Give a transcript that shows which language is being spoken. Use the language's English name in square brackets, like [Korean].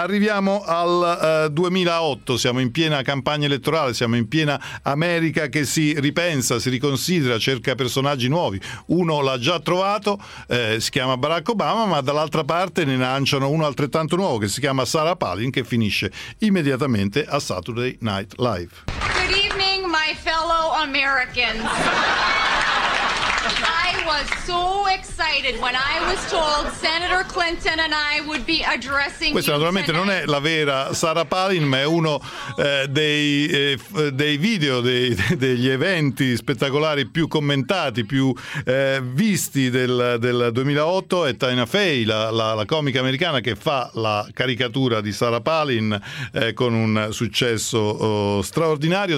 [Italian] Arriviamo al 2008, siamo in piena campagna elettorale, siamo in piena America che si ripensa, si riconsidera, cerca personaggi nuovi. Uno l'ha già trovato, si chiama Barack Obama, ma dall'altra parte ne lanciano uno altrettanto nuovo, che si chiama Sarah Palin, che finisce immediatamente a Saturday Night Live. [English] Good evening, my fellow Americans. I was so excited when I was told Senator Clinton and I would be addressing. [Italian] Questa naturalmente non è la vera Sarah Palin, ma è uno dei video, degli eventi spettacolari più commentati, più visti del 2008. È Tina Fey, la comica americana, che fa la caricatura di Sarah Palin con un successo straordinario.